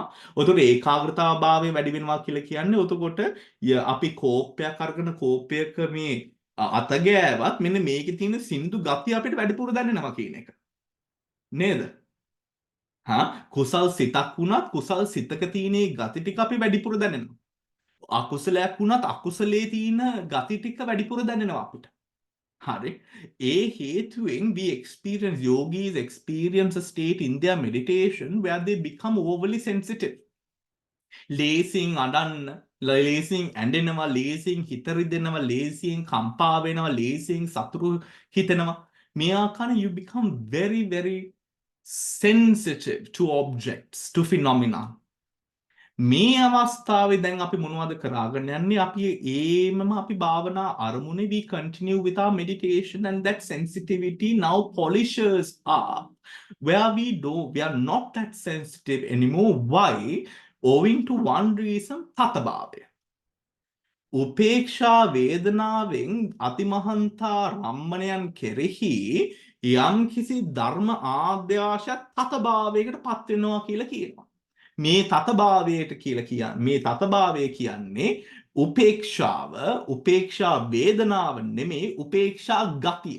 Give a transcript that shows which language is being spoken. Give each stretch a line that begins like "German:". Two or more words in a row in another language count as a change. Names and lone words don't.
Sinhala: උතකොට ඒකාග්‍රතාවභාවය වැඩි වෙනවා කියලා කියන්නේ උතකොට අපි කෝපයක් අරගෙන කෝපයක මේ අත ගෑවත් මෙන්න මේකේ තියෙන සින්දු ගතිය අපිට වැඩිපුර දැනෙනවා කියන එක. නේද? කුසල් සිතක් වුණත් කුසල් සිතක තියෙන ගති ටික අපි වැඩිපුර දැනෙනවා. අකුසලයක් වුණත් අකුසලයේ තියෙන ගති ටික වැඩිපුර දැනෙනවා අපිට. හරි. ඒ හේතුවෙන්
English: yogis experience a state in their meditation where they become overly sensitive.
Sinhala: ලේසියෙන් අඩන්න, ලේසියෙන් ඇඬෙනවා, ලේසියෙන් හිත රිදෙනවා, ලේසියෙන් කම්පා වෙනවා, ලේසියෙන් සතුරු හිතෙනවා. මේ ආකාරයෙන්
English: you become very very sensitive to objects, to phenomena.
Sinhala: මේ අවස්ථාවේ දැන් අපි මොනවද කරාගෙන යන්නේ අපි අපි භාවනා අරමුණේ
English: we continue with our meditation and that sensitivity now polishes up where we are not that sensitive anymore. Why? Owing to one reason,
Sinhala: තතභාවය. උපේක්ෂා වේදනාවෙන් අතිමහන්තා රම්මණයන් කෙරෙහි යම් කිසි ධර්ම ආද්‍යාශයක් තතභාවයකට පත් වෙනවා කියලා කියනවා. මේ තතභාවය කියන්නේ උපේක්ෂා වේදනාව නෙමේ උපේක්ෂා ගතිය.